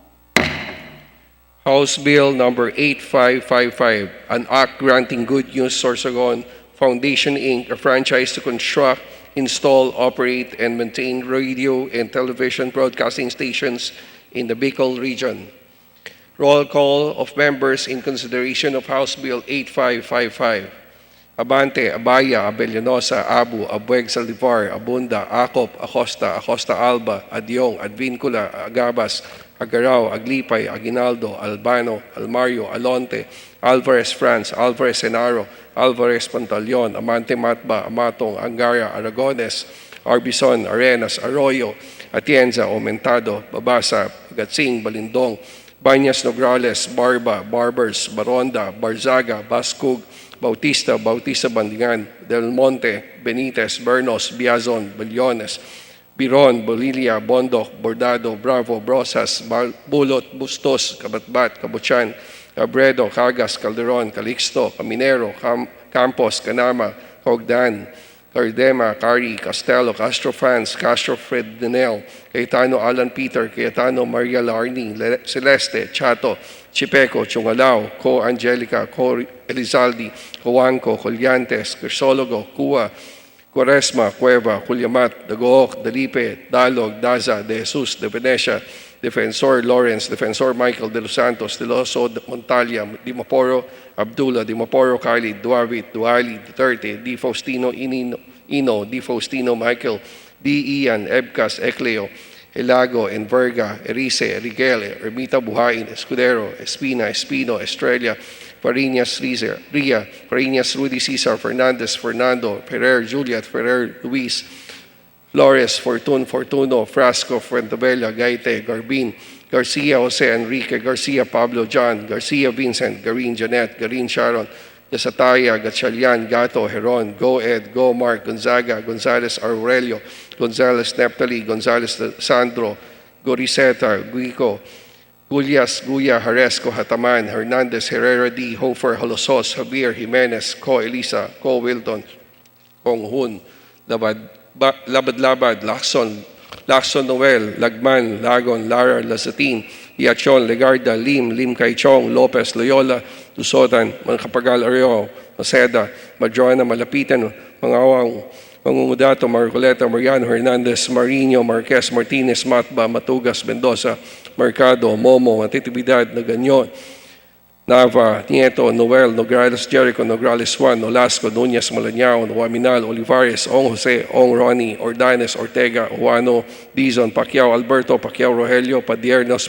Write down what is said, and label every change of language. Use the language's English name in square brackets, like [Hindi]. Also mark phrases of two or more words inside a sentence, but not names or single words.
[English] House Bill number 8555, an act granting Good News Sorsogon Foundation, Inc., a franchise to construct, install, operate, and maintain radio and television broadcasting stations in the Bicol region. Roll call of members in consideration of House Bill 8555. Abante, Abaya, Abellanosa, Abu, Abueg, Saldivar, Abunda, Acop, Acosta, Acosta Alba, Adyong, Advincula, Agabas, Agaraw, Aglipay, Aguinaldo, Albano, Almario, Alonte, Alvarez France, Alvarez Senaro, Alvarez Pantaleon, Amante Matba, Amatong, Angara, Aragones, Arbison, Arenas, Arroyo, Atienza, Aumentado, Babasa, Gatsing, Balindong, Banyas Nograles, Barba, Barbers, Baronda, Barzaga, Bascug, Bautista, Bautista Bandingan, Del Monte, Benitez, Bernos, Biazon, Baliones, Biron, Bolilia, Bondoc, Bordado, Bravo, Brosas, Bulot, Bustos, Kabatbat, Kabuchan, Cabredo, Cagas, Calderon, Calixto, Caminero, Campos, Canama, Hogdan, Cardema, Cari, Castello, Castro Franz, Castro Fred Denel, Cayetano Alan Peter, Cayetano Maria Larni, Celeste, Chato, Chipeco, Chungalao, Co Angelica, Co Elizaldi, Coanco, Colyantes, Crisologo, Cua, Quaresma, Cueva, Juliamat, Dagook, Dalipe, Dalog, Daza, De Jesus, De Venecia, Defensor Lawrence, Defensor Michael De Los Santos, De Loso, Montalia, Dimaporo, Abdullah, Dimaporo, Kylie, Duavit, Duali, Duterte, Di Faustino, Ino, Di Faustino, Michael, Di Ian, Ebcas, Ecleo, Elago, Enverga, Erice, Rigel, Ermita Buhain, Escudero, Espina, Espino, Estrella, Fariñas, Ria, Fariñas, Rudy Cesar, Fernandez, Fernando, Ferrer, Juliet, Ferrer, Luis, Flores, Fortun, Fortuno, Frasco, Fuentebella, Gaite, Garbin, Garcia, Jose Enrique, Garcia, Pablo, John, Garcia, Vincent, Garin, Janet, Garin, Sharon, Gasataya, Gatchalian, Gato, Heron, Go Ed, Go Mark, Gonzaga, Gonzales Aurelio, Gonzales Neptali, Gonzales Sandro, Goriseta, Guico, Gullias, Guya, Haresco, Hataman, Hernandez, Herrera D, Hofer, Holosos, Javier, Jimenez, Co, Elisa, Co, Wilton, Kong Hun, Labad, Lacson Noel, Lagman, Lagon, Lara, Lazatin, Iachon, Legarda, Lim Kaichong, Lopez, Loyola, Lusotan, Mancapagal, Areo, Maceda, Madroana, Malapitan, Mangawang, Mangungudato, Marcoleta, Mariano, Hernandez, Marino, Marquez, Martinez, Matba, Matugas, Mendoza, Mercado, Momo, Matitibidad, Naganyon, Nava, Nieto, Noel, Nograles, Jericho, Nograles Juan, Nolasco, Nunez, Malañao, Waminal, Olivares, Ong Jose, Ong Ronnie, Ordanes, Ortega, Juano, Dizon, Pacquiao, Alberto, Pacquiao, Rogelio, Padiernos,